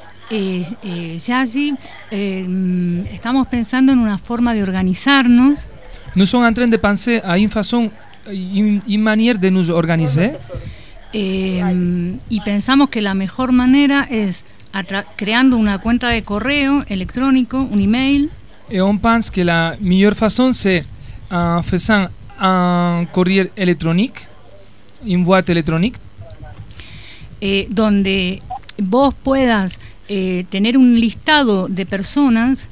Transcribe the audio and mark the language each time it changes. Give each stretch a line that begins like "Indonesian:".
Spanish: Yayi, estamos pensando en una forma de organizarnos.
French: Nous sommes en train de penser à une façon, une manière de nous organiser.
Spanish: Y pensamos que la mejor manera es creando una cuenta de correo electrónico, un email.
French: Et on pense que la meilleure façon c'est en faisant un courrier électronique, une boîte électronique.
Spanish: Donde vos puedas tener un listado de personas.